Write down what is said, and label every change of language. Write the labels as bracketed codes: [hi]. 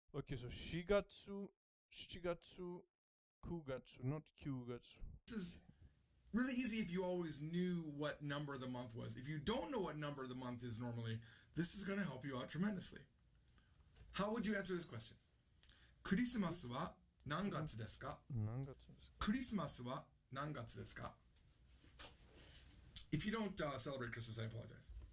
[en] Okay, so [ja] 4月、7月、9月、 [en] not [ja] 9月. [en] This is really easy if you always knew what number the month was. If you don't know what number the month is normally, this is going to help you out tremendously. How would you answer this question? [ja] クリスマスは何月ですか? 何月ですか? クリスマスは何月ですか? [en] If you don't celebrate Christmas, I apologize.